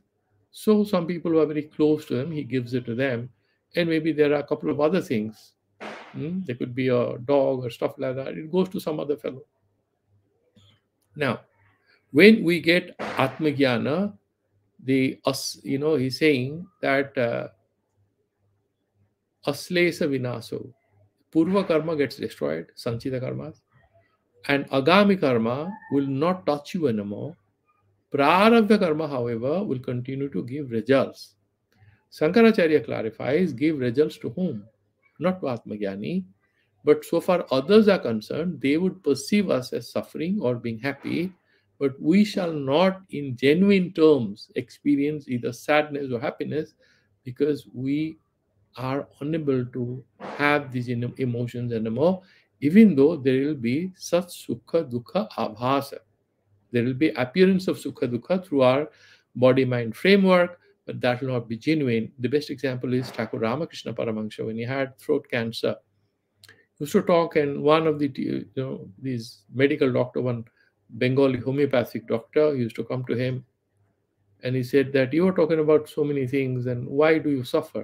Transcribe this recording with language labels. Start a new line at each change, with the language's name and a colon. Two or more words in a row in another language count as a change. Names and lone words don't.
English: So some people who are very close to him, he gives it to them. And maybe there are a couple of other things. There could be a dog or stuff like that. It goes to some other fellow. Now, when we get Atmagyana, he's saying that
Sanskrit: aslesa vinaso, purva karma
English: gets destroyed,
Sanskrit: sanchita karmas,
English: and
Sanskrit: agami karma
English: will not touch you anymore.
Sanskrit: Prarabdha karma,
English: however, will continue to give results. Shankaracharya clarifies, give results to whom? Not to Atmagyani, but so far others are concerned, they would perceive us as suffering or being happy, but we shall not in genuine terms experience either sadness or happiness because we are unable to have these emotions anymore, even though there will be such
Sanskrit: sukha dukkha abhasa.
English: There will be appearance of
Sanskrit: sukha dukkha
English: through our body mind framework, but that will not be genuine. The best example is Thakur Ramakrishna Paramahansa. When he had throat cancer, he used to talk, and one of the these medical doctor, one Bengali homeopathic doctor, used to come to him and he said that you are talking about so many things and why do you suffer?